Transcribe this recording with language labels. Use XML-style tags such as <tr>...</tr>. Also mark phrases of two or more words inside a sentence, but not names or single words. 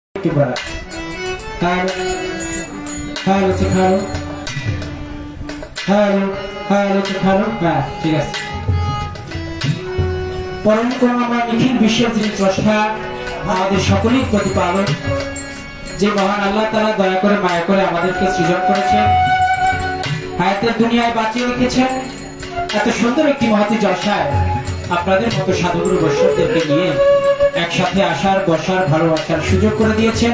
<en>Kibara. Halo, halo cek halo, halo, halo cek halo.</en> <bn>Nah, ঠিক আছে। পরম করুণাময় নিখিল বিশ্বের যিনি স্রষ্টা, আমাদের সকলের প্রতিপালক, যে মহান আল্লাহ তাআলা দয়া করে মায়া করে আমাদেরকে সৃজন করেছেন, হায়াতের দুনিয়ায় বাঁচিয়ে রেখেছেন, এত সুন্দর একটি মহতী জলসায় আপনাদের মতো সাধুগুরু বৈষ্ণবদেরকে নিয়ে একসাথে আসার বসার ভালোবাসার সুযোগ করে দিয়েছেন।</bn>